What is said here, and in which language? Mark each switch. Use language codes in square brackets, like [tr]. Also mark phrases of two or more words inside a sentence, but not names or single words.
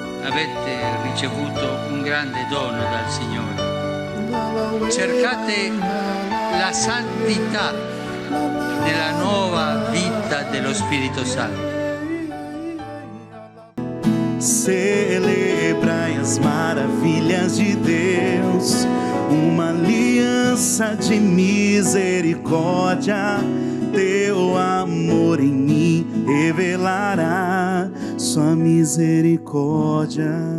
[it] avete ricevuto un grande dono dal Signore. Cercate la santità nella nuova vita dello Spirito Santo. [pt] Celebrai as maravilhas de Deus, uma aliança de misericórdia. Teu amor em mim revelará sua misericórdia.